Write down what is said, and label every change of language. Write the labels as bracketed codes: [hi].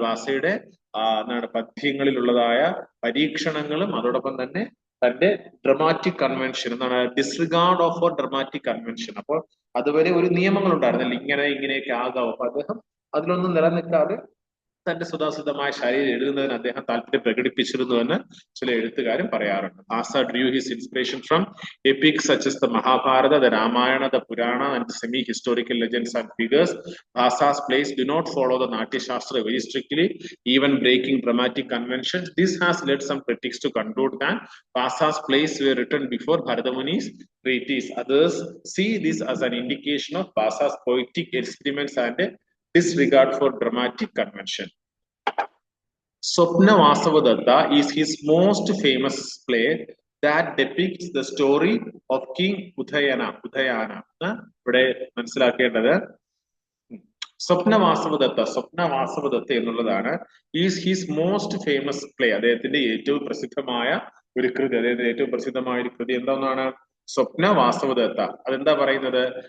[ml] ഭാസയുടെ പദ്യങ്ങളിലുള്ളതായ പരീക്ഷണങ്ങളും അതോടൊപ്പം തന്നെ തന്റെ [en] Dramatic convention disregard of or dramatic convention. [ml] അപ്പോൾ അതുവരെ ഒരു നിയമങ്ങൾ ഉണ്ടായിരുന്നില്ല, ഇങ്ങനെയൊക്കെ ആകാവും. അപ്പൊ അദ്ദേഹം അതിലൊന്നും നിലനിൽക്കാതെ തന്റെ സ്വതസിദ്ധമായ ശൈലിയിൽ എഴുതുന്നതിന് അദ്ദേഹം താല്പര്യം പ്രകടിപ്പിച്ചിരുന്നുവെന്ന് ചില എഴുത്തുകാരും പറയാറുണ്ട്. [en] Bhasa drew his inspiration from epics such as the Mahabharata, the Ramayana, the Purana and semi-historical legends and figures. Bhasa's plays do not follow the Natya Shastra very strictly, even breaking dramatic conventions. This has led some critics to conclude that Bhasa's plays were written before Bharadamuni's treatise. Others see this as an indication of Bhasa's poetic experiments and disregard for dramatic convention. Swapna Vasavadatta is his most famous play that depicts the story of King Udayana. [ml] ഇവിടെ മനസ്സിലാക്കേണ്ടത് സ്വപ്ന വാസവദത്ത എന്നുള്ളതാണ് [en] Is his most famous play. [ml] അദ്ദേഹത്തിന്റെ ഏറ്റവും പ്രസിദ്ധമായ ഒരു കൃതി. എന്താണ് സ്വപ്ന വാസവദത്ത? അതെന്താ പറയുന്നത്?